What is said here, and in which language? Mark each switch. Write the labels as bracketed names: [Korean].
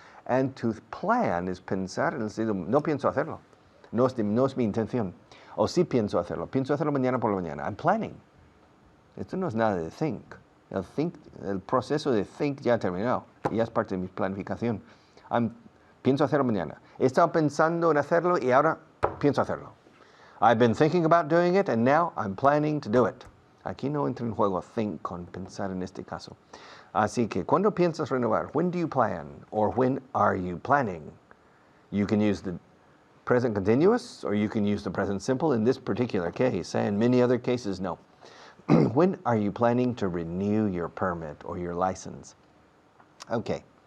[Spanish] And to plan is pensar en el sentido, no pienso hacerlo, no es mi intención. O sí pienso hacerlo mañana por la mañana. I'm planning. Esto no es nada de think. El proceso de think ya terminó, ya es parte de mi planificación. Pienso hacerlo mañana. He estado pensando en hacerlo y ahora pienso hacerlo. [English] I've been thinking about doing it and now I'm planning to do it. [Spanish] Aquí no entra en juego think con pensar en este caso. Así que, ¿cuándo piensas renovar? [English] When do you plan? Or when are you planning? You can use the present continuous or you can use the present simple in this particular case. In many other cases, no. When are you planning to renew your permit or your license? Okay.